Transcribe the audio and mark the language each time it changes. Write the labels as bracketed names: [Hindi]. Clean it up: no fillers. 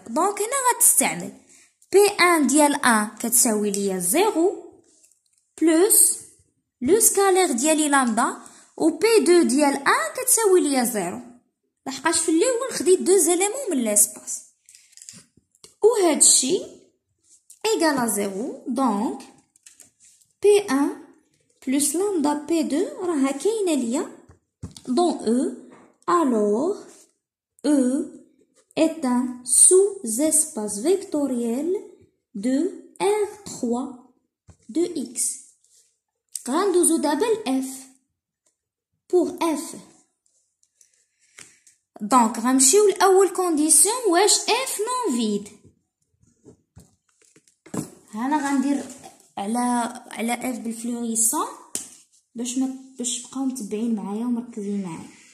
[Arabic] دونك هنا غتستعمل P1 ديال 1 كتساوي ليا 0 بلس لو سكالير ديالي لامدا و P2 ديال 1 كتساوي ليا 0، لحقاش في الاول خديت دو زيليمون من لاسباس و هادشي [French] égal à 0. donc P1 plus lambda P2 [Arabic] راها كاينه ليا [French] dans E. alors E est un sous-espace vectoriel de R3 de X. [Arabic] غندوزو دابا ل F. [French] pour F donc [Arabic] غنمشيو لأول كونديسيون واش F [French] non vide. [Arabic] هنا غندير على F بالفلوريسون باش تبقاو متبعين معايا ومركزين معايا.